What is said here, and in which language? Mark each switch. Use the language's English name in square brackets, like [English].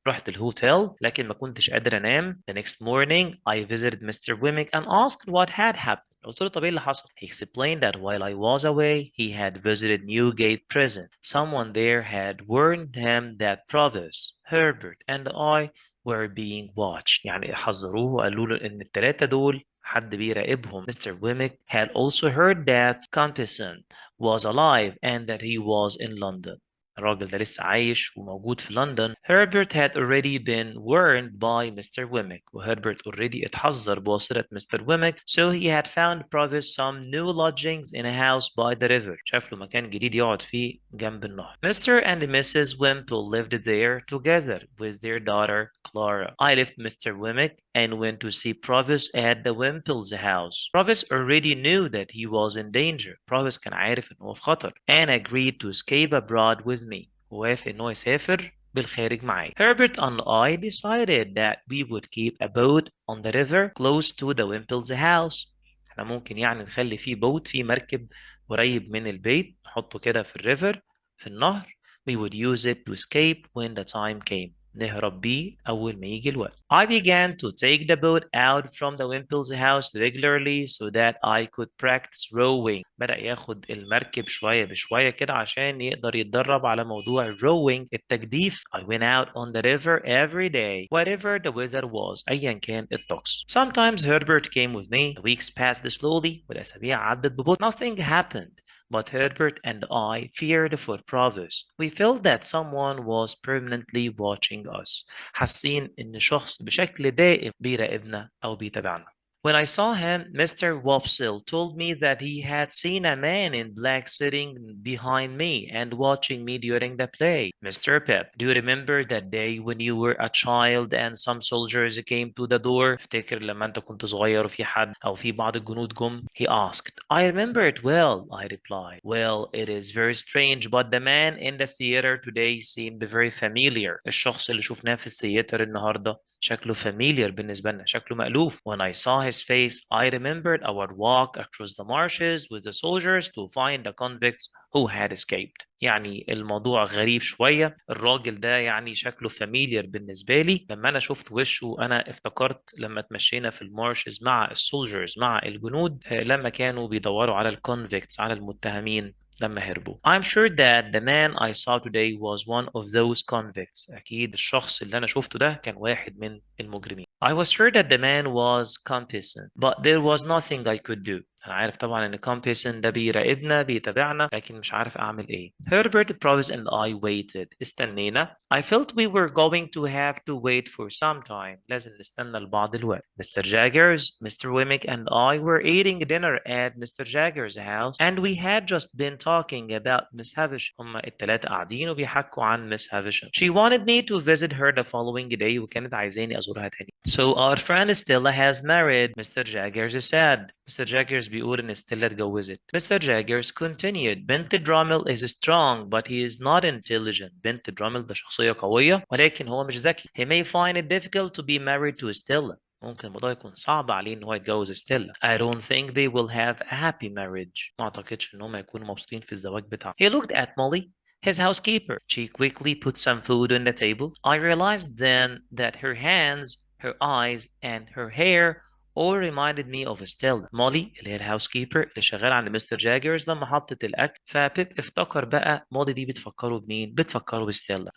[Arabic] رحت الهوتيل لكن ما كنتش قادر انام. [English] The next morning I visited Mr. Wemmick and asked what had happened. [Arabic] قلت له طب ايه اللي حصل؟ [English] He explained that while I was away he had visited Newgate Prison. Someone there had warned him that Provis, Herbert and I were being watched. [Arabic] يعني حذروه وقالوا له ان الثلاثة دول حد بيراقبهم. [English] Mr. Wemmick had also heard that Compeyson was alive and that he was in London. [Arabic] الراجل ده لسه عايش وموجود في لندن. [English] Herbert had already been warned by Mr. Wemmick. [Arabic] وهربرت already اتحذر بواسطة Mr. [English] Wemmick. So he had found Provis some new lodgings in a house by the river. [Arabic] شاف له مكان جديد يقعد فيه جنب النهر. [English] Mr. and Mrs. Wimple lived there together with their daughter Clara. I left Mr. Wemmick and went to see Provis at the Wimple's house. Provis already knew that he was in danger. Provis [Arabic] كان عارف إنه في خطر [English] and agreed to escape abroad with me. [Arabic] ووافق إنه يسافر بالخارج معي. [English] Herbert and I decided that we would keep a boat on the river close to the Wimple's house. [Arabic] احنا ممكن يعني نخلي فيه بوت في مركب قريب من البيت نحطه كده في الريفر في النهر. [English] We would use it to escape when the time came. [Arabic] نهرب بيه أول ما يجي الوقت. [English] I began to take the boat out from the Wimple's house regularly so that I could practice rowing. [Arabic] بدأ ياخد المركب شوية بشوية كده عشان يقدر يتدرب على موضوع rowing التجديف. [English] I went out on the river every day, whatever the weather was. [Arabic] أيا كان الطقس. [English] Sometimes Herbert came with me. The weeks passed slowly. [Arabic] والأسابيع عدت ببطء. [English] Nothing happened. But Herbert and I feared for Provis. We felt that someone was permanently watching us. [Arabic] حاسين إن شخص بشكل دائم بيراقبنا أو بيتابعنا. [English] When I saw him, Mr. Wopsle told me that he had seen a man in black sitting behind me and watching me during the play. Mr. Pep, do you remember that day when you were a child and some soldiers came to the door? [Arabic] افتكر لما أنت كنت صغير وفي حد أو في بعض الجنود جم? [English] He asked. I remember it well, I replied. Well, it is very strange, but the man in the theater today seemed very familiar. [Arabic] الشخص اللي شفناه في الثياتر النهارده شكله familiar بالنسبة لنا شكله مألوف. [English] When I saw his face I remembered our walk across the marshes with the soldiers to find the convicts who had escaped. [Arabic] يعني الموضوع غريب شوية. الراجل ده يعني شكله familiar بالنسبة لي. لما أنا شفت وشه أنا افتكرت لما تمشينا في المارشز مع السولجرز مع الجنود لما كانوا بيدوروا على الكونفيكتس على المتهمين لما هربوا. [English] I'm sure that the man I saw today was one of those convicts. [Arabic] أكيد الشخص اللي أنا شفته ده كان واحد من المجرمين. [English] I was sure that the man was Compeyson, but there was nothing I could do. [Arabic] أنا عارف طبعا إن Compeyson ده بيراقبنا بيتابعنا لكن مش عارف أعمل إيه. [English] Herbert, Provis and I waited. [Arabic] استنينا. [English] I felt we were going to have to wait for some time. [Arabic] لازم نستنى لبعض الوقت. Mr. Jaggers, Mr. [English] Wemmick and I were eating dinner at Mr. Jaggers' house and we had just been talking about Miss Havisham. [Arabic] هما التلاتة قاعدين وبيحكوا عن Miss Havisham. [English] She wanted me to visit her the following day [Arabic] وكانت عايزاني أزورها تاني. [English] So our friend Stella has married. Mr. Jaggers said. Mr. [Arabic] Jaggers بيقول إن ستيلا اتجوزت. [English] Mr. Jaggers continued. Bentley Drummle is strong but he is not intelligent. [Arabic] بنت درامل ده شخصية قوية ولكن هو مش ذكي. [English] He may find it difficult to be married to Stella. [Arabic] ممكن الموضوع يكون صعب عليه إن هو يتجوز ستيلا. [English] I don't think they will have a happy marriage. [Arabic] ما أعتقدش إن هم يكونوا مبسوطين في الزواج بتاعهم. [English] He looked at Molly, his housekeeper. She quickly put some food on the table. I realized then that her hands, her eyes, and her hair or reminded me of Stella. [Arabic] مولي اللي هي الهاوس كيبر اللي شغال عند مستر جاجرز لما حطت الأكل، فبيب افتكر بقى مولي دي بتفكره بمين؟ بتفكره بستيلا.